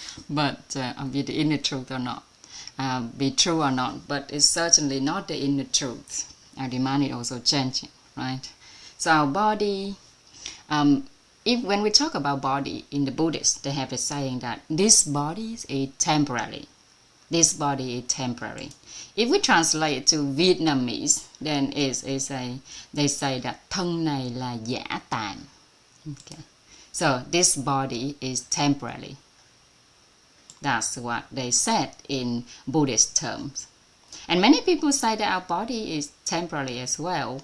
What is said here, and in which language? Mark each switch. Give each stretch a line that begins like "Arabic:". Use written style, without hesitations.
English: But be the inner truth or not, be true or not. But it's certainly not the inner truth. Our demand is also changing, right? So our body. When we talk about body in the Buddhist, they have a saying that this body is temporary. This body is temporary. If we translate it to Vietnamese, then they say that
Vietnamese: thân này là giả tạm.
English: Okay. So this body is temporary. That's what they said in Buddhist terms. And many people say that our body is temporary as well.